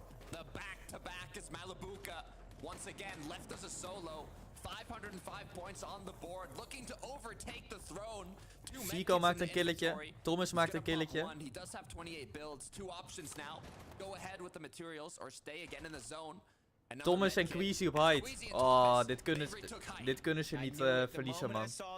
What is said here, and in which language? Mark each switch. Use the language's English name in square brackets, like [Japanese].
[English] The back-to-back is Malibuka. Once again, left as a solo. 505 points on the board, looking to overtake the throne. [Dutch] Vico maakt een killetje. Thomas maakt een killetje. [English] He does have 28 builds. Two options now. Go ahead with the materials or stay again in the zone. [Dutch] Thomas en Queasy op height. Oh, dit kunnen ze niet verliezen, man.